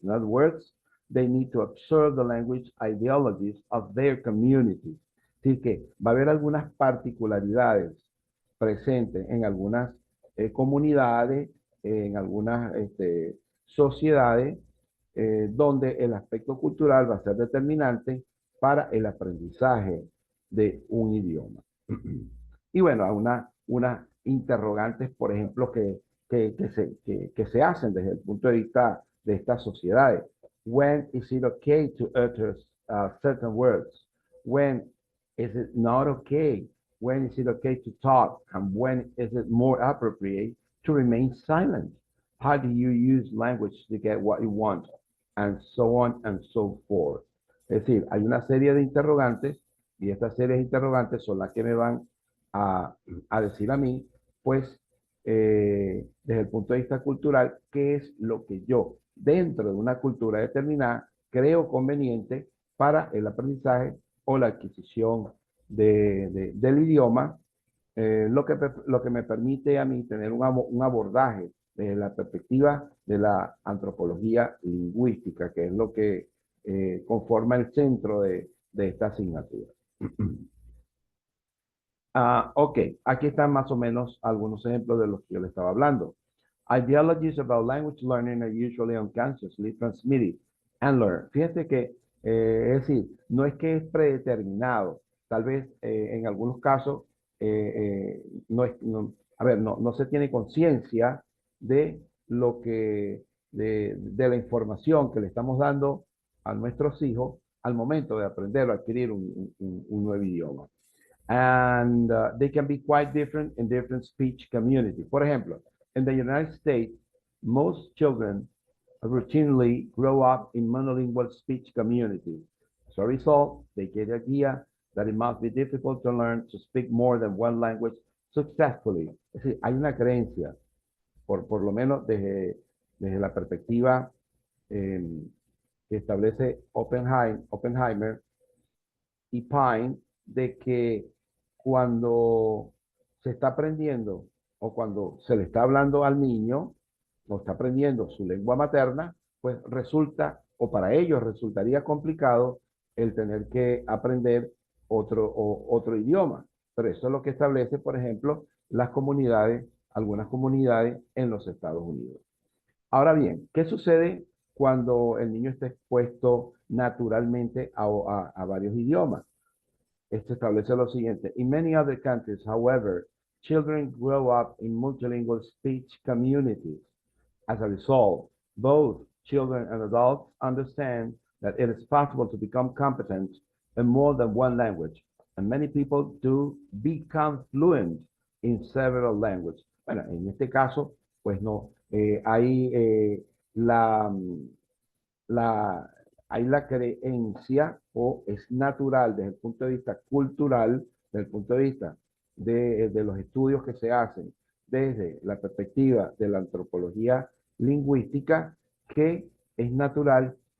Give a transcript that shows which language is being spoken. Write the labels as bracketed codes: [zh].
[en] In other words, they need to observe the language ideologies of their communities. [es] Así que va a haber algunas particularidades presentes en algunas comunidades, en algunas sociedades, donde el aspecto cultural va a ser determinante para el aprendizaje de un idioma. Y bueno, unas interrogantes, por ejemplo, que se hacen desde el punto de vista de estas sociedades. [en] When is it okay to utter certain words? When is it not okay? When is it okay to talk? And when is it more appropriate to remain silent? How do you use language to get what you want? And so on and so forth. [es] Es decir, hay una serie de interrogantes y estas series interrogantes son las que me van a, a decir a mí, pues, desde el punto de vista cultural, qué es lo que yo, dentro de una cultura determinada, creo conveniente para el aprendizaje o la adquisición del idioma, lo que me permite a mí tener un abordaje desde la perspectiva de la antropología lingüística, que es lo que conforma el centro de esta asignatura. Ok, aquí están más o menos algunos ejemplos de los que yo le estaba hablando. [en] Ideologies about language learning are usually unconsciously transmitted and learned. [es] Fíjate que, es decir, no es que es predeterminado. Tal vez en algunos casos, no es, a ver, no se tiene conciencia de lo que, de la información que le estamos dando a nuestros hijos al momento de aprender o adquirir un nuevo idioma. [en] And they can be quite different in different speech communities. [es] Por ejemplo, [en] in the United States, most children routinely grow up in monolingual speech communities. As a result, they get the idea that it must be difficult to learn to speak more than one language successfully. [es] Es decir, hay una creencia, por lo menos desde la perspectiva eh, que establece Oppenheimer y Pine, de que cuando se está aprendiendo o cuando se le está hablando al niño o está aprendiendo su lengua materna, pues resulta, o para ellos resultaría complicado el tener que aprender otro idioma. Pero eso es lo que establece, por ejemplo, las comunidades, algunas comunidades en los Estados Unidos. Ahora bien, ¿qué sucede cuando el niño está expuesto naturalmente a varios idiomas? Esto establece lo siguiente. [en] In many other countries, however, children grow up in multilingual speech communities. As a result, both children and adults understand that it is possible to become competent in more than one language, and many people do become fluent in several languages. [es] Bueno, en este caso, pues no, hay la, la, hay la creencia o es natural desde el punto de vista cultural, desde el punto de vista de los estudios que se hacen desde la perspectiva de la antropología lingüística, que es natural